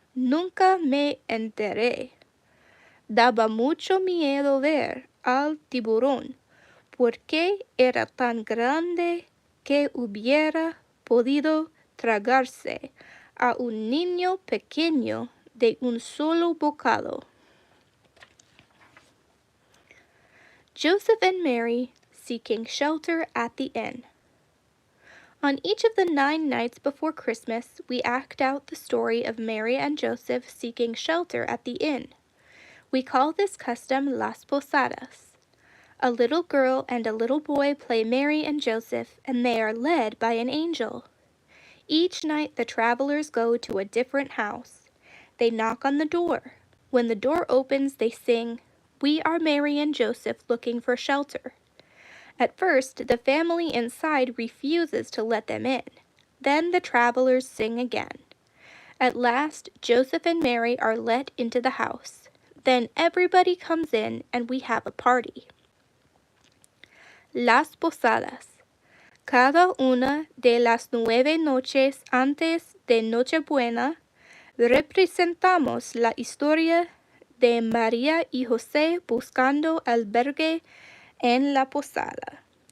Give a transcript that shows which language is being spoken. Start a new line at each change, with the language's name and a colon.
Spanish: Nunca me enteré. Daba mucho miedo ver al tiburón, porque era tan grande que hubiera podido tragarse a un niño pequeño de un solo bocado.
English: Joseph and Mary seeking shelter at the inn. On each of the 9 nights before Christmas, we act out the story of Mary and Joseph seeking shelter at the inn. We call this custom Las Posadas. A little girl and a little boy play Mary and Joseph, and they are led by an angel. Each night the travelers go to a different house. They knock on the door. When the door opens, they sing, "We are Mary and Joseph looking for shelter." At first, the family inside refuses to let them in. Then the travelers sing again. At last, Joseph and Mary are let into the house. Then everybody comes in and we have a party.
Spanish: Las Posadas. Cada una de las 9 noches antes de Nochebuena, representamos la historia de María y José buscando albergue en la posada.